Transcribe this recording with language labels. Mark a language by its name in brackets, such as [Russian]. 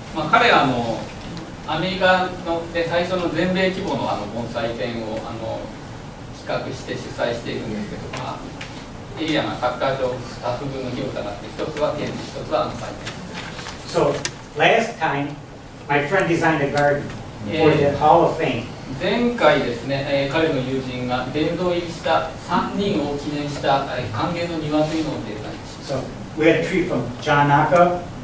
[Japanese] 彼はアメリカので最初の全米規模の盆栽展を企画して主催しているんですけど、エリアがサッカー場2つ分の広さがあって、一つは展示、一つは祭典。 [English] So last time, my friend designed a garden for the Hall of Fame. [Japanese] 前回ですね、彼の友人が殿堂入りした3人を記念した歓迎の庭というのをデザインしました。 [English] So we had a tree from John Naka,